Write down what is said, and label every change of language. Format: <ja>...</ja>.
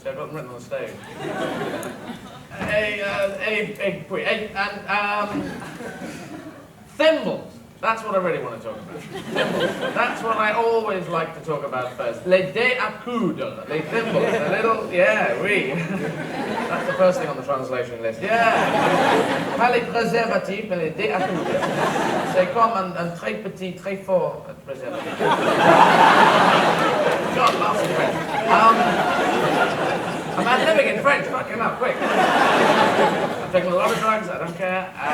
<en>See, I've got them written on the stage. Thimbles. That's what I really want to talk about. Thimbles. That's what I always like to talk about first.</en> <fr>Les dés à coudre. Les thimbles.</fr> <en>The little, yeah,</en> <fr>oui.</fr> <en>That's the first thing on the translation list. Yeah.</en> <fr>Pas les préservatifs, mais les dés à coudre. C'est comme un très petit, très fort préservatif.</fr> <en>God, lots of French. I'm living in French, fucking up, quick. I'm taking a lot of drugs, I don't care.</en>